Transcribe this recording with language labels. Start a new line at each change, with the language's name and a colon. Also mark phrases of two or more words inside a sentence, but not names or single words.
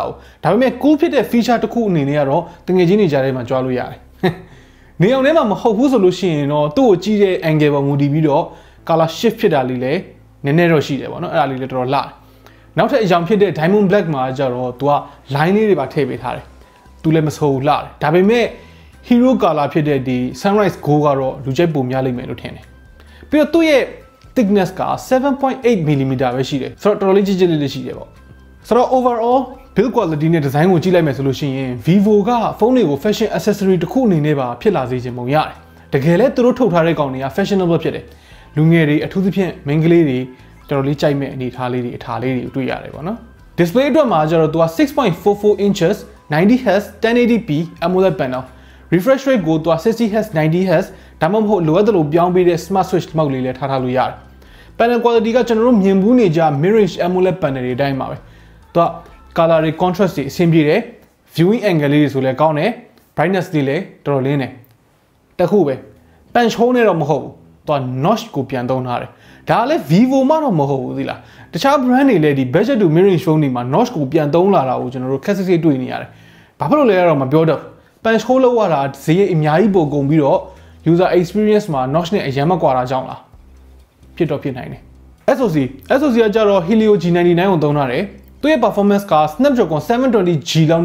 Burmese: ဘူးဒါပေမဲ့ cool ဖြစ်တဲ့ feature တစ်ခုအနေနဲ့ကတော့တငယ်ချင်းတွေကြားထဲမှာကြွားလို့ရတယ်နေအောင်ထဲမှာမဟုတ်ဘူးဆိုလို့ရှိရင်တော့သူ့ကိုကြည့်တဲ့ angle ပေါ်မူတည်ပြီးတော့
English: color shift
Burmese: ဖြစ်တာလေးလည်းနည်းနည်းတော့ရှိတယ်ပေါ့နော်အဲ့ဒါလေးလည်းတော်တော်လှတယ်နောက်ထပ်အကြောင်းဖြစ်တဲ့
English: diamond black
Burmese: မှာကျတော့သူက line လေးတွေပါထည့်ပေးထားတယ်သူလည်းမဆိုးဘူးလှတယ်ဒါပေမဲ့
English: hero color
Burmese: ဖြစ်တဲ့ဒီ
English: sunrise go
Burmese: ကတော့လူကြိုက်ပုံများလိမ့်မယ်လို့ထင်တယ်ပြီးတော့သူ့ရဲ့ thickness က 7.8mm ပဲရှိတယ်ဆိုတော့တော်တော်လေးကြီးကြီးလေးရှိတယ်ပေါ့ဆိုတော့
English: overall build quality
Burmese: နဲ့ design ကိုကြည့်လိုက်မယ်ဆိုလို့ရှိရင် Vivo ကဖုန်းတွေကို
English: fashion accessory
Burmese: တစ်ခုအနေနဲ့ပါဖြစ်လာစေချင်ပုံရတယ်တကယ်လဲသူတို့ထုတ်ထားတဲ့ကောင်တွေက fashionable ဖြစ်တယ်လူငယ်တွေအထူးသဖြင့် main ကလေးတွေတော်တော်လေးကြိုက်မဲ့အနေထားလေးတွေအထာလေးတွေတွေ့ရတယ်ပေါ့နော် display အတွက်မှာကျတော့သူက
English: 6.44 inches 90Hz 1080p AMOLED panel refresh rate
Burmese: ကို သူက 60Hz 90Hz ဒါမှမဟုတ်လိုအပ်တယ်လို့ပြောင်းပေးတဲ့
English: smart switch
Burmese: မှောက်လေးလည်းထားလို့ရတယ်
English: panel quality
Burmese: ကကျွန်တော်တို့မြင်ဘူးနေကြ
English: mid range AMOLED panel
Burmese: တွေအတိုင်းပါပဲသူကcolor တွေ contrast တွေအဆင်ပြေတယ်
English: viewing angle
Burmese: လေးတွေဆိုလည်းကောင်းတယ် brightness တွေလည်းတော်တော်လင်းတယ်တခုပဲ
English: punch hole
Burmese: နဲ့တော့မဟုတ်ဘူးသူက notch ကိုပြန်သုံးထားတယ်ဒါလည်း Vivo မှတော့မဟုတ်ဘူးသီလားတခြား brand တွေလည်းဒီ
English: budget to mid range phone
Burmese: တွေမှာ notch ကိုပြန်သုံးလာတာကိုကျွန်တော်တို့ခက်စစ်စစ်တွေ့နေရတယ်ဘာဖြစ်လို့လဲတော့မပြောတော့
English: punch hole
Burmese: လောက်ရတာဈေး အများကြီးပိုကုန်ပြီးတော့
English: user experience
Burmese: မှာ notch နဲ့အရင်မကွာတာကြောင့်လားဖြစ်တော့ဖြစ်နိုင်တယ် SoC ကကြတော့ Helio G99 ကိုသုံးထားတယ်သူရဲ့ performance က Snapdragon 720G လောက်